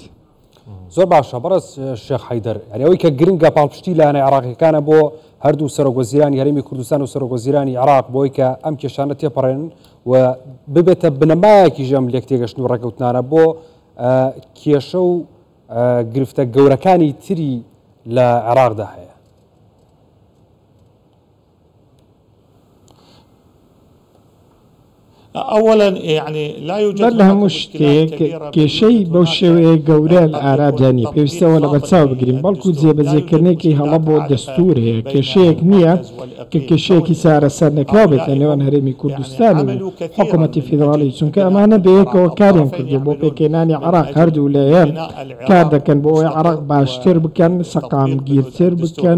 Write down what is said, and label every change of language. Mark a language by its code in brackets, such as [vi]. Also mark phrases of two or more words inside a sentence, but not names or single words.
[ckb] زۆر باشە بەڕێز شێخ حەیدەر یعنی ئەوەی کە گرنگە پاڵپشتی لایەنە عێراقیەکانە بۆ هەردوو سەرۆکوەزیرانی هەرێمی کوردستان و سەرۆکوەزیرانی عێراق بۆی کە ئەم کێشانە تێپەڕێن و ببێتە بنەمایەکی ژەم لێک تێگەشتن و ڕێکەوتنانە بۆ کێشە و گرفتە گەورەکانی تری لە عێراقدا هەیە. [ar] أولا يعني لا يوجد [ckb] هەموو شتێک کێشەی بەو شێوەیە گەورە لە ئارادانی پێویستەوە لە بەرچاو بگرین بەڵکو جێبەجێکردنێکی هەڵە بۆ دەستور هەیە کێشەیەک نییە کە کێشەیەکی چارەسەر نەکراو بێت لە نێوان هەرێمی کوردستان و حکوومەتی فیدراڵی چونکە ئەمانە بەیەکەوە کاریان کردو بۆ پێکێنانی عێراق هەردوو لایەن کار دەکەن بۆ ئەوەی عێراق باشتر بکەن سەقامگیرتر بکەن